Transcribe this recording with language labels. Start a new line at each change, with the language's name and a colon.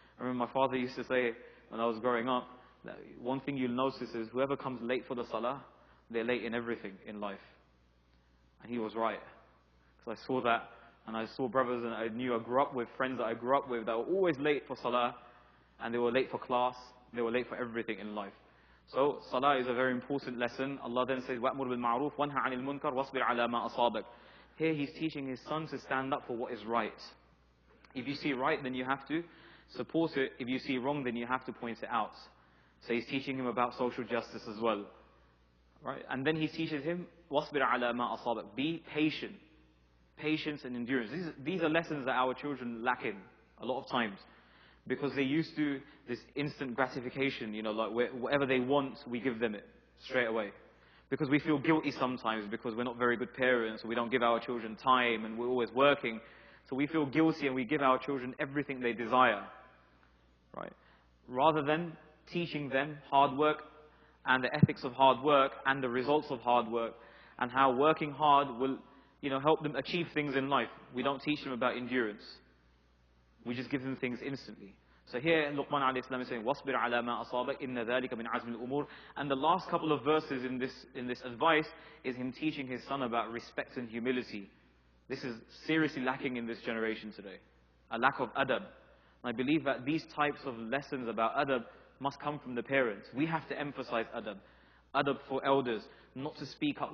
English: I remember my father used to say, when I was growing up, that one thing you'll notice is whoever comes late for the salah, they're late in everything in life. And he was right. Because I saw that, and I saw brothers and I grew up with, friends that I grew up with, that were always late for salah, and they were late for class, they were late for everything in life. So, salah is a very important lesson. Allah then says,
Arabic: وَأْمُرْ بِالْمَعْرُوفِ وَانْهَ عَنِ الْمُنْكَرِ وَاصْبِرْ عَلَى مَا أَصَابَكَ.
English: Here he's teaching his son to stand up for what is right. If you see right, then you have to support it. If you see wrong, then you have to point it out. So he's teaching him about social justice as well. Right? And then he teaches him,
Arabic: وَاصْبِرْ عَلَى مَا أَصَابَكَ.
English: Be patient. Patience and endurance. These are lessons that our children lack in a lot of times. Because they're used to this instant gratification, like whatever they want, we give them it straight away. Because we feel guilty sometimes because we're not very good parents, or we don't give our children time, and we're always working. So we feel guilty and we give our children everything they desire. Right? Rather than teaching them hard work and the ethics of hard work and the results of hard work and how working hard will, help them achieve things in life. We don't teach them about endurance. We just give them things instantly. So here Luqman alayhi salam is saying,
Arabic: وَاصْبِرْ عَلَى مَا أَصَابَكَ إِنَّ ذَلِكَ مِنْ عَزْمِ الْأُمُورِ.
English: And the last couple of verses in this advice is him teaching his son about respect and humility. This is seriously lacking in this generation today. A lack of adab. I believe that these types of lessons about adab must come from the parents. We have to emphasize adab. Adab for elders. Not to speak up.